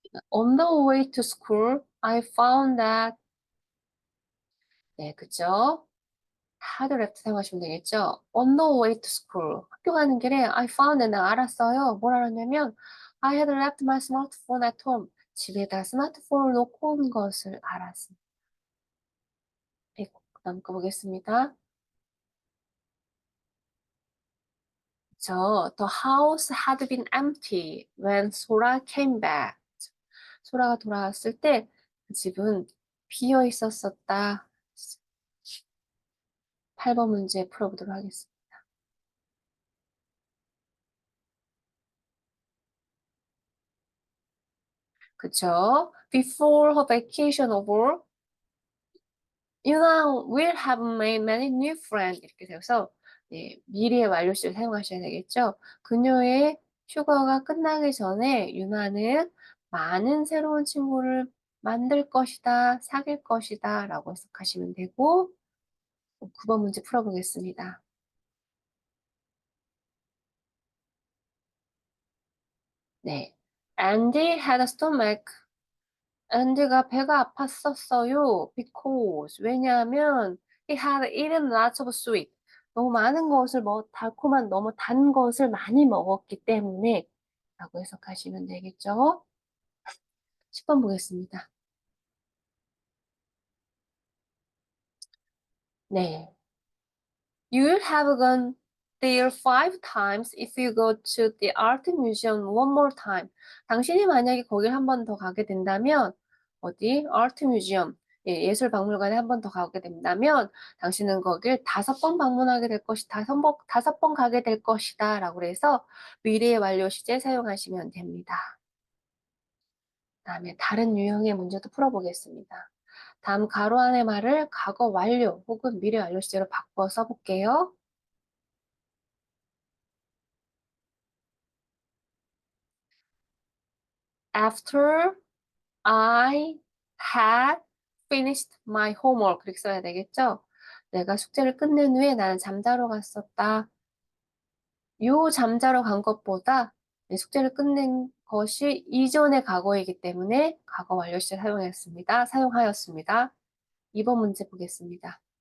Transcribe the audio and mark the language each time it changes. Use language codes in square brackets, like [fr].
[en] On the way to school, I found that, [ko] 네, 그죠? hard left 사용하시면 되겠죠? [en] On the way to school. [ko] 학교 가는 길에 [en] I found [ko] 내가 알았어요. [en] 뭘 알았냐면 I had left my smartphone at home. [ko] 집에다 스마트폰을 놓고 온 것을 알았습니다. 네, 그다음 거 보겠습니다. [en] The house had been empty when Sora came back. [ko] 소라가 돌아왔을 때 그 집은 비어 있었었다. 8번 문제 풀어보도록 하겠습니다. 그쵸? [en] Before her vacation over, Yuna will have made many new friends. [ko] 이렇게 되어서 네, 미래의 완료시를 사용하셔야 되겠죠? 그녀의 휴가가 끝나기 전에 유나는 많은 새로운 친구를 만들 것이다, 사귈 것이다 라고 해석하시면 되고 9번 문제 풀어보겠습니다. [en] 네. Andy had a stomach. [ko] 앤디가 배가 아팠었어요. [en] Because [ko] 왜냐하면 [en] he had eaten lots of sweet. [ko] 너무 많은 것을 달콤한 너무 단 것을 많이 먹었기 때문에 라고 해석하시면 되겠죠. 10번 보겠습니다. 네. [en] You'll have gone there 5 times if you go to the art museum one more time. [ko] 당신이 만약에 거길 한 번 더 가게 된다면 어디? [en] art museum. [ko] 예, 예술 박물관에 한 번 더 가게 된다면 당신은 거길 5번 방문하게 될 것이다. 5번 가게 될 것이다. 라고 해서 미래의 완료 시제 사용하시면 됩니다. 다음에 다른 유형의 문제도 풀어보겠습니다. 다음 가로 안의 말을 과거 완료 혹은 미래 완료 시제로 바꿔 써볼게요. [en] After I had finished my homework. [ko] 그렇게 써야 되겠죠? 내가 숙제를 끝낸 후에 나는 잠자러 갔었다. 요 잠자러 간 것보다 내 숙제를 끝낸 것이 이전의 과거이기 때문에 과거 완료 시제 사용하였습니다. 2번 문제 보겠습니다.